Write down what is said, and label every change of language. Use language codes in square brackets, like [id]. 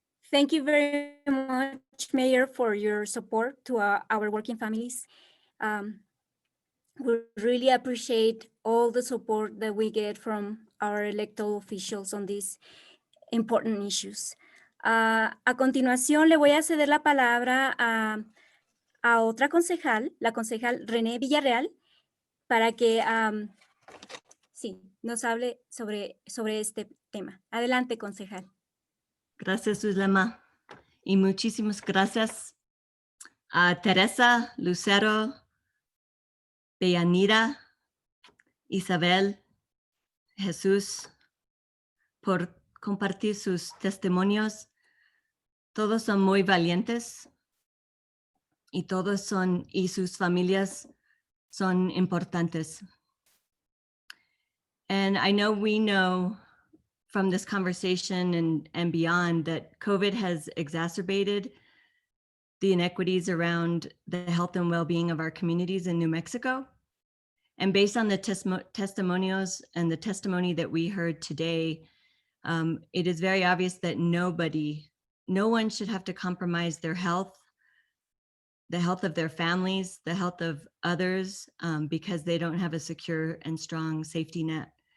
[en] Thank you very much, Mayor, for your support to our working families. We really appreciate all the support that we get from our elected officials on these important issues. [es] A continuación, le voy a ceder la palabra a otra concejal, la concejal René Villarreal, para que sí, nos hable sobre este tema. Adelante, concejal. Gracias, Zulema. Y muchísimas gracias a Teresa, Lucero, Deyanira, Isabel, Jesús, por compartir sus testimonios. Todos son muy valientes y y sus familias son importantes. [en] And I know we know from this conversation and beyond that COVID has exacerbated the inequities around the health and well-being of our communities in New Mexico. And based on the testimonials and the testimony that we heard today, it is very obvious that no one should have to compromise their health, the health of their families, the health of others, because they don't have a secure and strong safety net.